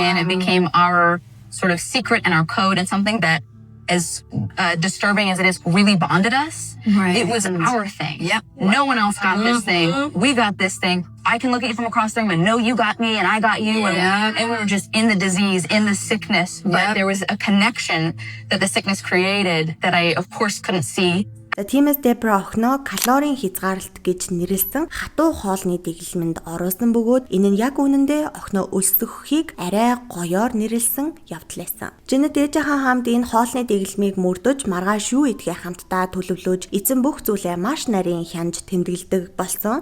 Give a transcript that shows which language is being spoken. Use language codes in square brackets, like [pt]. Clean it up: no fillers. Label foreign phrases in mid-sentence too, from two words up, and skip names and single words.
[en] And it became our sort of secret and our code, and something that, as disturbing as it is, really bonded us. Right. It was our thing. Yep. No one else got this thing. We got this thing. I can look at you from across the room and know you got me and I got you. Yeah. And we were just in the disease, in the sickness. But there was a connection that the sickness created that I, of course, couldn't see. [mn] Тиймээс Дебра охиноо калорийн хязгаарлалт гэж нэрлсэн хатуу хоолны дэглэмэнд оруулсан бөгөөд энэ нь яг үнэндээ охиноо өлсгөхийг арай гоёор нэрлсэн явдал байсан. Дженет ээжийнхээ хамт энэ хоолны дэглэмийг мөрдөж маргааш юу идэхээ хамтдаа төлөвлөж эзэн бүх зүйлээ маш нарийн хянж тэмдэглэдэг болсон.